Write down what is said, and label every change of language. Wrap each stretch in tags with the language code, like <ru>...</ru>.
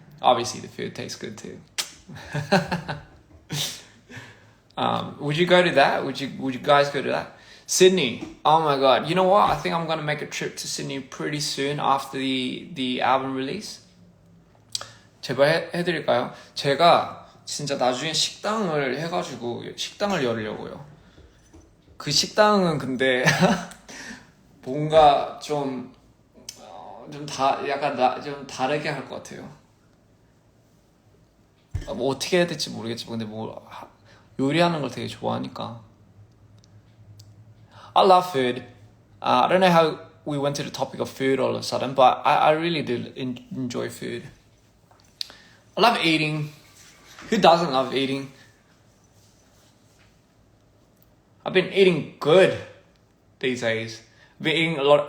<en>Obviously, the food tastes good too. Would you go to that? Would you guys go to that? Sydney. Oh my god. You know what? I think I'm gonna make a trip to Sydney pretty soon after the album release.</en> <ko>제발 해드릴까요? 제가 진짜 나중에 식당을 해가지고 식당을 열려고요. 그 식당은 근데 뭔가 좀 다르게 할 것 같아요. 뭐 어떻게 해야 될지 모르겠지만 근데 뭐 요리하는 걸 되게 좋아하니까.</ko> <en>I love food. I don't know how we went to the topic of food all of a sudden, but I really do enjoy food. I love eating. Who doesn't love eating? I've been eating good these days. I've been eating a lot.</en>